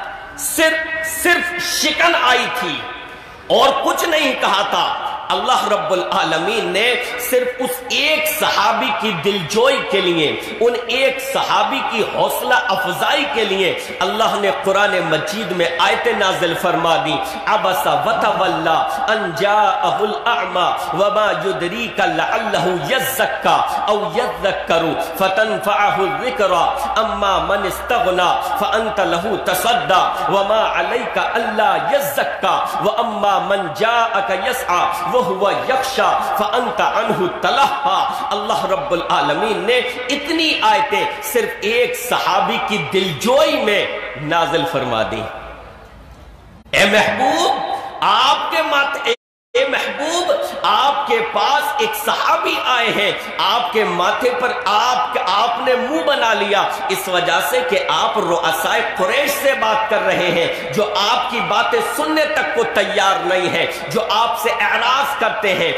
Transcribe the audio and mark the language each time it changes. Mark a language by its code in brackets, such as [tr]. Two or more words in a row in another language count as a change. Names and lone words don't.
[ur] صرف شکن آئی تھی اور کچھ نہیں کہا تھا. [ar] اللہ رب العالمین [ur] نے صرف اس ایک صحابی کی دلجوئی کے لیے، ان ایک صحابی کی حوصلہ افزائی کے لیے اللہ نے قرآن مجید میں آیت نازل فرما دی. [ar] عبس وتولی ان جاءہ الاعمی وما یدریک لعلہ یزکی او یذکر فتنفعہ الذکری اما من استغنی فانت لہ تصدی وما علیک الا یزکی واما من جاءک یسعی وہو یخشی فانت عنہ تلہی. اللہ رب العالمین [ur] نے اتنی آیتیں صرف ایک صحابی کی دلجوئی میں نازل فرما دی. اے محبوب آپ کے پاس ایک صحابی آئے ہیں، آپ کے ماتھے پر آپ نے منہ بنا لیا اس وجہ سے کہ آپ رؤسائے قریش سے بات کر رہے ہیں جو آپ کی باتیں سننے تک کو تیار نہیں ہیں، جو آپ سے اعراض کرتے ہیں.